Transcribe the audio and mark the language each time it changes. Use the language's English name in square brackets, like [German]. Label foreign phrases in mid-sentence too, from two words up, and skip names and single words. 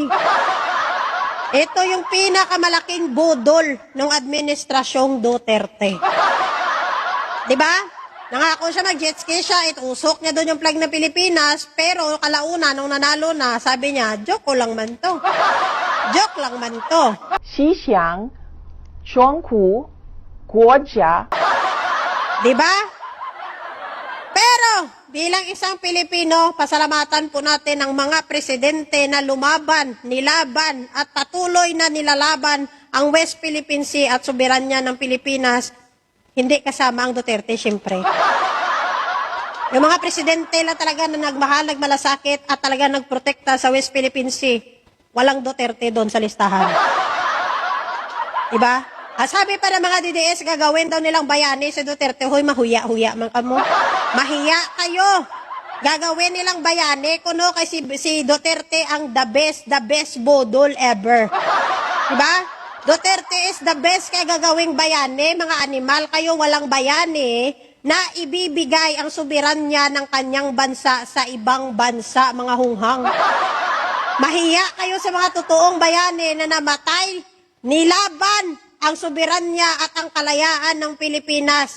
[Filipino] Ito yung pinakamalaking budol ng administrasyong Duterte. Diba? Nangako siya mag-jet ski siya, itusok niya doon yung flag ng Pilipinas, pero kalauna, nung nanalo na, sabi niya, joke ko lang man to. Joke lang man to. 习想双苦国家 Diba? Pero, bilang isang Pilipino, pasalamatan po natin ang mga presidente na lumaban, nilaban, at patuloy na nilalaban ang West Philippine Sea at soberanya ng Pilipinas. Hindi kasama ang Duterte, siyempre. Yung mga presidente lang talaga na nagmahal, nagmalasakit, at talaga nagprotekta sa West Philippine Sea, walang Duterte doon sa listahan. Diba? Sabi pa ng mga DDS, gagawin daw nilang bayani si Duterte. [Cebuano] Hoy, mahuya-huya man kamo. [Filipino] Mahiya kayo. Gagawin nilang bayani kuno kay si Duterte ang [English] the best [Filipino] bodol ever. Diba? Duterte [English] is the best [Filipino] kay gagawing bayani. Mga animal kayo, walang bayani na ibibigay ang soberanya ng kanyang bansa sa ibang bansa, mga hunghang. Mahiya kayo sa mga totoong bayani na namatay, nilaban ang soberanya at ang kalayaan ng Pilipinas.